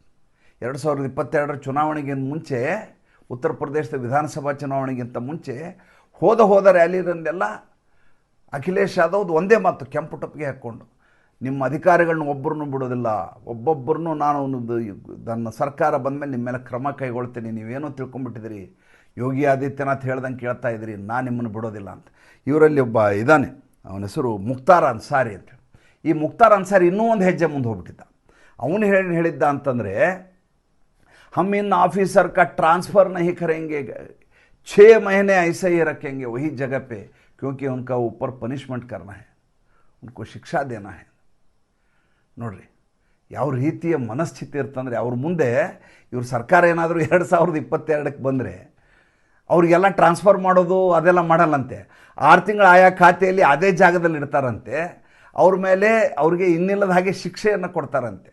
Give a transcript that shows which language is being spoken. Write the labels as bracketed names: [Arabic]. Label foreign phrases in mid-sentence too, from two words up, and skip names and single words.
[Kannada] 2022ರ ಚುನಾವಣೆಗಿಂತ ಮುಂಚೆ, ಉತ್ತರ ಪ್ರದೇಶದ ವಿಧಾನಸಭಾ ಚುನಾವಣೆಗಿಂತ ಮುಂಚೆ ಹೋದ ರ್ಯಾಲಿಯಲ್ಲೆಲ್ಲ ಅಖಿಲೇಶ್ ಯಾದವ್ ಒಂದೇ ಮಾತು ಕೆಂಪು ಟೊಪ್ಪಿಗೆ ಹಾಕ್ಕೊಂಡು, ನಿಮ್ಮ ಅಧಿಕಾರಿಗಳನ್ನ ಒಬ್ಬರನ್ನು ಬಿಡೋದಿಲ್ಲ, ಒಬ್ಬೊಬ್ಬರನ್ನು ನಾನು ನನ್ನ ಸರ್ಕಾರ ಬಂದಮೇಲೆ ನಿಮ್ಮ ಮೇಲೆ ಕ್ರಮ ಕೈಗೊಳ್ತೀನಿ, ನೀವೇನೋ ತಿಳ್ಕೊಂಬಿಟ್ಟಿದ್ದೀರಿ, ಯೋಗಿ ಆದಿತ್ಯನಾಥ್ ಹೇಳ್ದಂಗೆ ಕೇಳ್ತಾ ಇದ್ದೀರಿ, ನಾನು ನಿಮ್ಮನ್ನು ಬಿಡೋದಿಲ್ಲ ಅಂತ. ಇವರಲ್ಲಿ ಒಬ್ಬ ಇದ್ದಾನೆ, ಅವನ ಹೆಸರು ಮುಖ್ತಾರ್ ಅನ್ಸಾರಿ ಅಂತ. ಈ ಮುಖ್ತಾರ್ ಅನ್ಸಾರಿ ಇನ್ನೂ ಒಂದು ಹೆಜ್ಜೆ ಮುಂದೆ ಹೋಗ್ಬಿಟ್ಟಿದ್ದ. ಅವನು ಹೇಳಿದ್ದ ಅಂತಂದರೆ, [Hindi] हम इन ऑफिसर का ट्रांसफ़र नहीं करेंगे, 6 महीने ऐसे ही रखेंगे वही जगह पे, क्योंकि उनका ऊपर पनिशमेंट करना है, उनको शिक्षा देना है. [Kannada] ನೋಡ್ರಿ ಯಾವ ರೀತಿಯ ಮನಸ್ಥಿತಿ ಇರ್ತಂದರೆ, ಅವ್ರ ಮುಂದೆ ಇವ್ರ ಸರ್ಕಾರ ಏನಾದರೂ 2022ಕ್ಕೆ ಬಂದರೆ ಅವ್ರಿಗೆಲ್ಲ ಟ್ರಾನ್ಸ್ಫರ್ ಮಾಡೋದು ಅದೆಲ್ಲ ಮಾಡಲ್ಲಂತೆ. 6 ತಿಂಗಳು ಆಯಾ ಖಾತೆಯಲ್ಲಿ ಅದೇ ಜಾಗದಲ್ಲಿ ಇಡ್ತಾರಂತೆ. ಅವ್ರ ಮೇಲೆ ಅವ್ರಿಗೆ ಇನ್ನಿಲ್ಲದ ಹಾಗೆ ಶಿಕ್ಷೆಯನ್ನು ಕೊಡ್ತಾರಂತೆ.